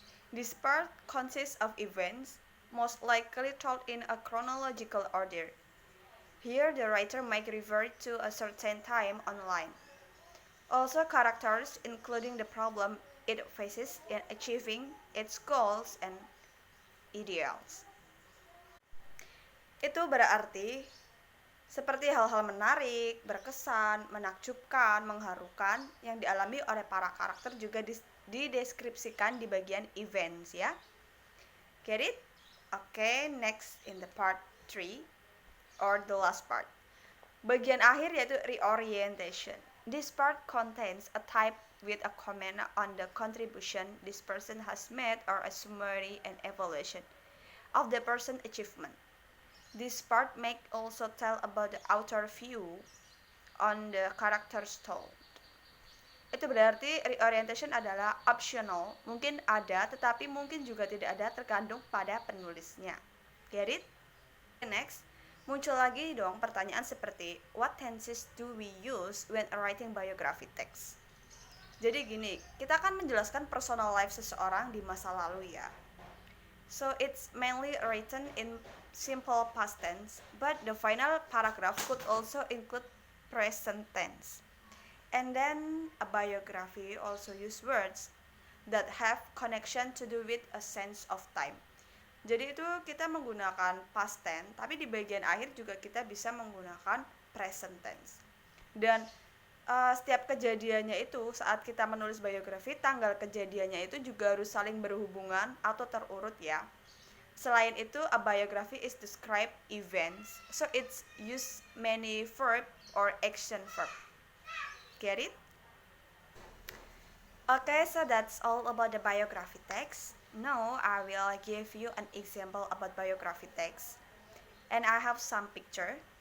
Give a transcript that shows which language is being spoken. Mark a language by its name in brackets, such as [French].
[English] This part consists of events most likely told in a chronological order. Here the writer might refer to a certain time online. Also characters including the problem it faces in achieving its goals and ideals. [Indonesian] Itu berarti seperti hal-hal menarik, berkesan, menakjubkan, mengharukan yang dialami oleh para karakter juga dideskripsikan di bagian events ya. [English] Get it? Okay, next in the part 3 or the last part. [Indonesian] Bagian akhir yaitu reorientation. [English] This part contains a type with a comment on the contribution this person has made or a summary and evaluation of the person's achievement. This part may also tell about the author view on the characters told. [Indonesian] Itu berarti reorientation adalah optional, mungkin ada tetapi mungkin juga tidak ada tergantung pada penulisnya. [English] Get it? Next, [Indonesian] muncul lagi dong pertanyaan seperti [English] what tenses do we use when writing biography text? [Indonesian] Jadi gini, kita akan menjelaskan personal life seseorang di masa lalu ya. [English] So it's mainly written in simple past tense, but the final paragraph could also include present tense. And then a biography also use words that have connection to do with a sense of time. [Indonesian] Jadi itu kita menggunakan past tense, tapi di bagian akhir juga kita bisa menggunakan present tense. Dan setiap kejadiannya itu saat kita menulis biografi, tanggal kejadiannya itu juga harus saling berhubungan atau terurut ya. Selain itu, [English] a biography is describe events, so it's use many verb or action verb. Get it? Okay, so that's all about the biography text. Now I will give you an example about biography text, and I have some picture.